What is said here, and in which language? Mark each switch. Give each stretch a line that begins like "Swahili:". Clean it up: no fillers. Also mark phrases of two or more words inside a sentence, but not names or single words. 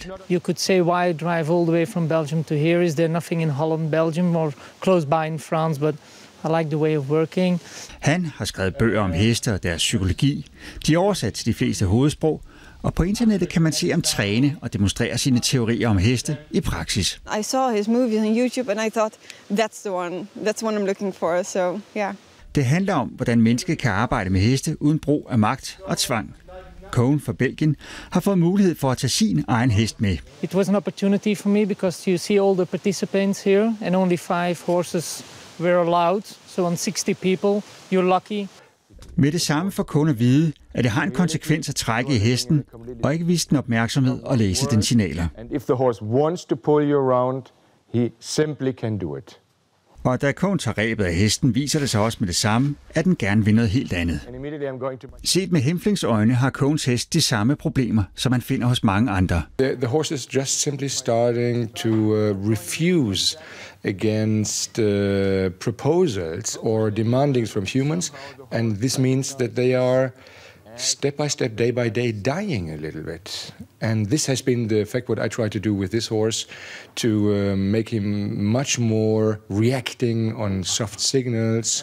English: You could say, why drive all the way from Belgium to here? Is there nothing in Holland, Belgium, or close by in France? But I like the way of working.
Danish: Han har skrevet bøger om heste og deres psykologi. De er oversat til de fleste hovedsprog, og på internettet kan man se ham træne og demonstrere sine teorier om heste i praksis.
English: I saw his movies on YouTube and I thought that's the one I'm looking for. So yeah.
Danish: Det handler om, hvordan mennesket kan arbejde med heste uden brug af magt og tvang. Koen fra Belgien har fået mulighed for at tage sin egen hest med.
English: It was an opportunity for me because you see all the participants here and only 5 horses were allowed. So on 60 people, you're lucky.
Danish: Med det samme for Koen at vide, at det har en konsekvens at trække i hesten og ikke vise den opmærksomhed og læse den signaler.
English: And if the horse wants to pull you around, he simply can do it.
Danish: Og da Koen tager rebet af hesten, viser det sig også med det samme, at den gerne vil noget helt andet. Set med Hempflings øjne har Koens hest de samme problemer, som man finder hos mange andre.
English: The horse is just simply starting to refuse against proposals or demandings from humans, and this means that they are step by step, day by day, dying a little bit. And this has been the effect what I try to do with this horse, to make him much more reacting on soft signals.